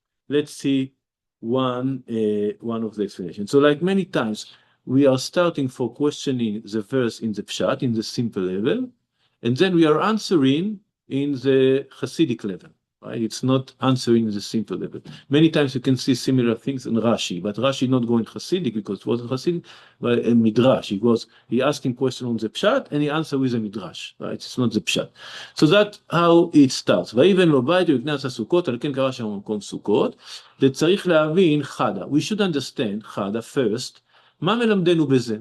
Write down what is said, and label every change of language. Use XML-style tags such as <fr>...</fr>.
<en>Let's see one of the explanations. So like many times, we are starting for questioning the verse in the Pshat, in the simple level, and then we are answering in the Hasidic level. Right? It's not answering in the simple level. Many times you can see similar things in Rashi, but Rashi not going Hasidic because it wasn't Hasidic, but a Midrash. He asking question on the Pshat and he answer with a Midrash. Right? It's not the Pshat. So that's how it starts.</en> <he>ויבן לו בית ויקנס הסוכות, על כן קרא שם במקום סוכות. וצריך להבין חדה.</he> <en>We should understand חדה first.</en> <he>מה מלמדנו בזה?</he>